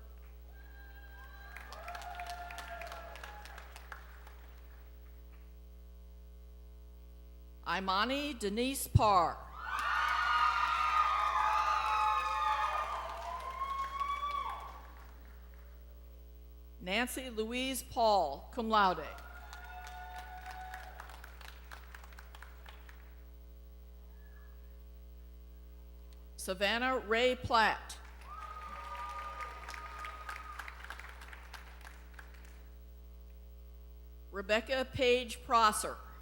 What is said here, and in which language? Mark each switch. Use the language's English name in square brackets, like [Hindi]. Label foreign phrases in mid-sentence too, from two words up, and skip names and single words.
[English] Imani Denise Parr. Nancy Louise Paul, [Latin] cum laude. [English] Savannah Ray Platt. Rebecca Page Prosser.